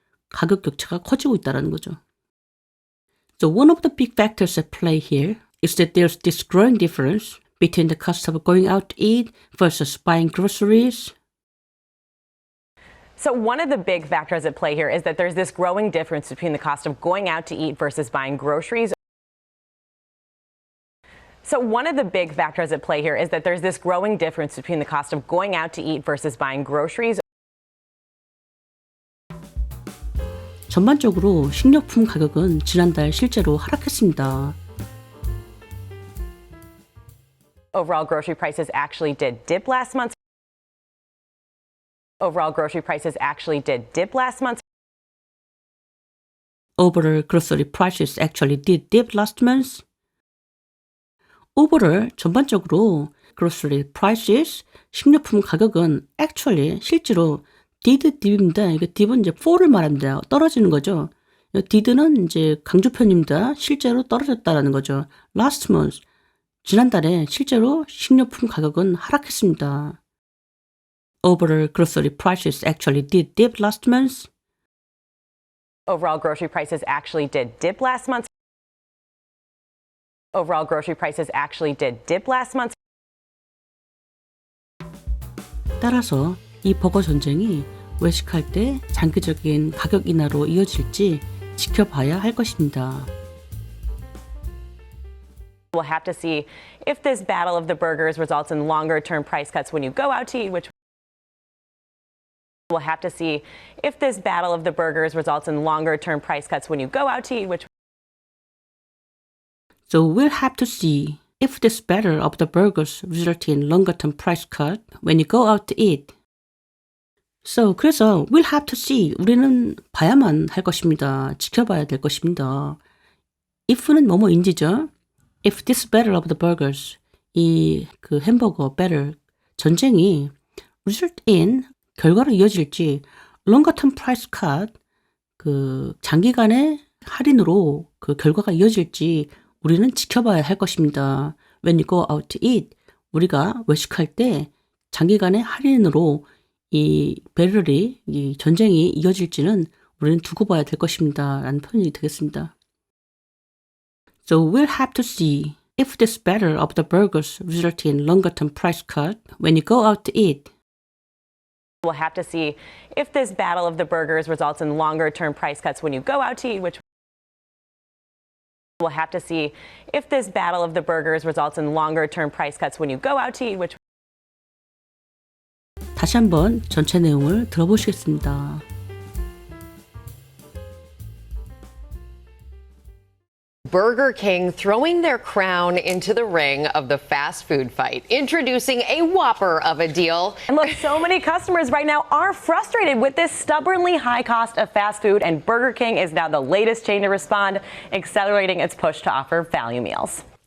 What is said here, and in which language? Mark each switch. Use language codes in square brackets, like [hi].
[ko] 가격 격차가 커지고 있다는 거죠. [en] So one of the big factors at play here is that there's this growing difference between the cost of going out to eat versus buying groceries. So one of the big factors at play here is that there's this growing difference between the cost of going out to eat versus buying groceries. So one of the big factors at play here is that there's this growing difference between the cost of going out to eat versus buying groceries. [ko] 전반적으로 식료품 가격은 지난달 실제로 하락했습니다. [en] Overall grocery prices actually did dip last month. Overall grocery prices actually did dip last month. Overall grocery prices actually did dip last month. Overall, 전반적으로 grocery prices, [ko] 식료품 가격은 [en] actually, 실제로 did dip입니다. [ko] 이게 dip은 이제 fall을 말합니다. 떨어지는 거죠. did는 이제 강조편입니다. 실제로 떨어졌다라는 거죠. [en] Last month, [ko] 지난달에 실제로 식료품 가격은 하락했습니다. [en] Overall grocery prices actually did dip last month. Overall grocery prices actually did dip last month. Overall grocery prices actually did dip last month. [ko] 따라서 이 버거 전쟁이 외식할 때 장기적인 가격 인하로 이어질지 지켜봐야 할 것입니다. [en] We'll have to see if this battle of the burgers results in longer-term price cuts when you go out to eat, which we'll have to see if this battle of the burgers results in longer-term price cuts when you go out to eat, which So we'll have to see if this battle of the burgers result in longer-term price cut when you go out to eat. [ko] So 그래서 [en] we'll have to see, [ko] 우리는 봐야만 할 것입니다. 지켜봐야 될 것입니다. if는 뭐뭐인지죠. [en] If this battle of the burgers, [ko] 이 그 햄버거 battle 전쟁이 result in 결과로 이어질지 [en] longer-term price cut [ko] 그 장기간의 할인으로 그 결과가 이어질지 우리는 지켜봐야 할 것입니다. [en] When you go out to eat, [ko] 우리가 외식할 때 장기간의 할인으로 이 배럴이, 이 전쟁이 이어질지는 우리는 두고 봐야 될 것입니다. 라는 표현이 되겠습니다. [en] So we'll have to see if this battle of the burgers result in longer-term price cut when you go out to eat. we'll have to see if this battle of the burgers results in longer-term price cuts when you go out to eat, which we'll have to see if this battle of the burgers results in longer-term price cuts when you go out to eat, which [ko] 다시 한번 전체 내용을 들어보시겠습니다. [en] Burger King throwing their crown into the ring of the fast food fight, introducing a whopper of a deal. And look, so many customers right now are frustrated with this stubbornly high cost of fast food, and Burger King is now the latest chain to respond, accelerating its push to offer value meals.